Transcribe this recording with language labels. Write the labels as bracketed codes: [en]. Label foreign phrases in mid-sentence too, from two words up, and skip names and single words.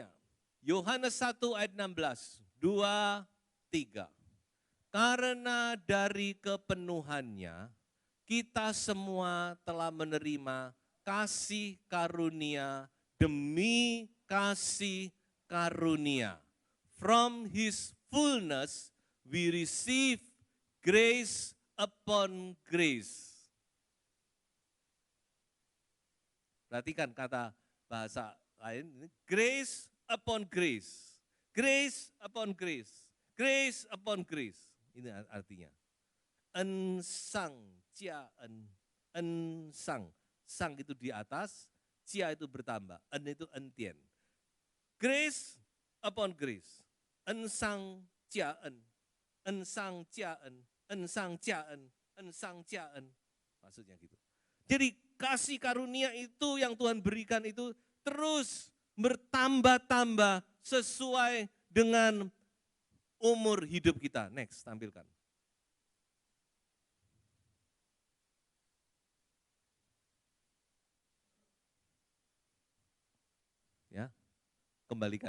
[id] Yohanes 1 ayat 16, 2, 3. Karena dari kepenuhannya kita semua telah menerima kasih karunia demi kasih karunia. [en] From His fullness we receive grace upon grace. [id] Perhatikan kata bahasa lain, [en] grace upon grace. Grace upon grace. Grace upon grace. [id] Ini artinya. [zh] 恩上加恩. 恩上. [id] Sang itu di atas, cia itu bertambah. En itu entien. [en] Grace upon grace. [zh] 恩上加恩。恩上加恩. 恩上加恩。恩上加恩. [id] Maksudnya gitu. Jadi kasih karunia itu yang Tuhan berikan itu terus bertambah-tambah sesuai dengan umur hidup kita. Next, tampilkan. Ya, kembalikan.